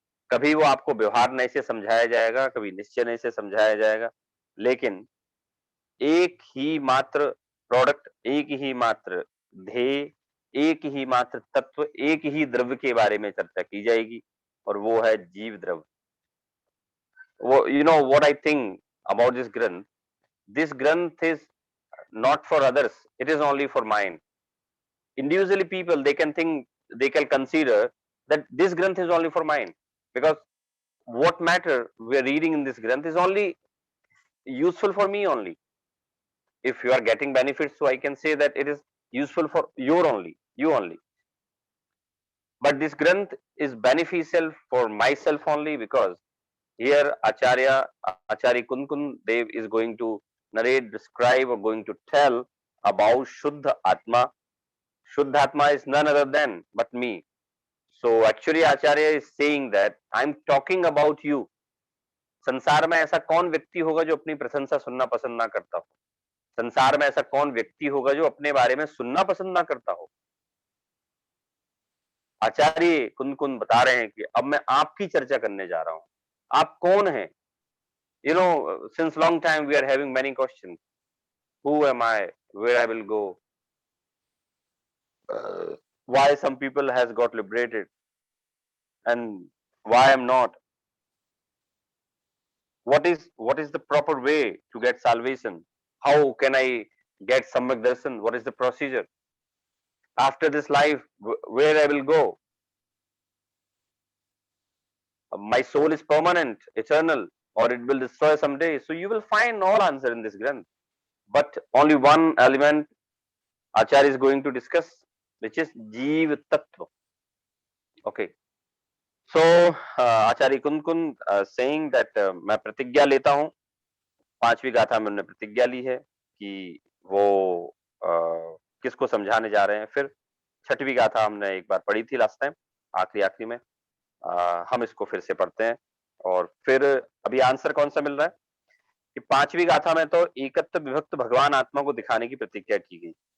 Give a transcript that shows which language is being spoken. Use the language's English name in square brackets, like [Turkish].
[Hindi] कभी वो आपको व्यवहार नए से समझाया जाएगा, कभी निश्चय नए से समझाया जाएगा, लेकिन एक ही मात्र प्रोडक्ट, एक ही मात्र ध्येय, एक ही मात्र तत्व, एक ही द्रव्य के बारे में चर्चा की जाएगी, और वो है जीव द्रव्य। वो [English] You know what I think about this granth, this granth is not for others, it is only for mine. Individually people they can think, they can consider that this granth is only for mine, because what matter we are reading in this granth is only useful for me only. If you are getting benefits, so I can say that it is useful for your only, you only. But this granth is beneficial for myself only, because here Acharya Kunkun Dev is going to narrate, describe, or going to tell about Shuddha Atma. Shuddha Atma is none other than but me. So actually Acharya is saying that I'm talking about you. [Hindi] संसार में ऐसा कौन व्यक्ति होगा जो अपनी प्रशंसा सुनना पसंद ना करता हो? संसार में ऐसा कौन व्यक्ति होगा जो अपने बारे में सुनना पसंद ना करता हो? आचार्य कुंद बता रहे हैं कि अब मैं आपकी चर्चा करने जा रहा हूं। आप कौन हैं? [English] You know, since long time we are having many questions. Who am I? Where I will go? Why some people has got liberated and why I'm not? What is the proper way to get salvation? How can I get Samyak Darshan? What is the procedure? After this life, where I will go? My soul is permanent, eternal, or it will destroy someday. So you will find all answer in this Granth. But only one element Acharya is going to discuss, which is Jeev Tattva. Okay. So Acharya Kunkun saying that [Hindi] मैं प्रतिज्ञा लेता हूँ। 5वीं गाथा में उन्होंने प्रतिज्ञा ली है कि वो किसको समझाने जा रहे हैं। फिर 6वीं गाथा हमने एक बार पढ़ी थी [English] last time, [Hindi] आखिरी में। हम इसको फिर से पढ़ते हैं और फिर अभी आंसर कौन सा मिल रहा है? कि पांचवी गाथा में तो एकत्व विभक्त भगवान आत्मा को दिखाने की प्रतिज्ञा की गई।